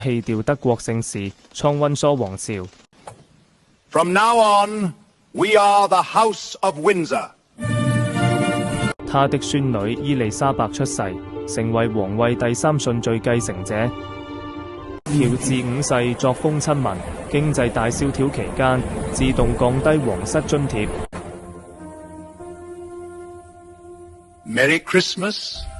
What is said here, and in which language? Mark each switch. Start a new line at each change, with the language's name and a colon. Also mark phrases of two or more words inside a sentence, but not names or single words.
Chinese: 棄掉德國姓氏，創溫莎王朝。
English: From now on, we are the House of Windsor.
Chinese: 他的孫女伊麗莎白出世，成為皇位第3順序繼承者。喬治5世作風親民，經濟大蕭條期間自動降低皇室津貼。
English: Merry Christmas.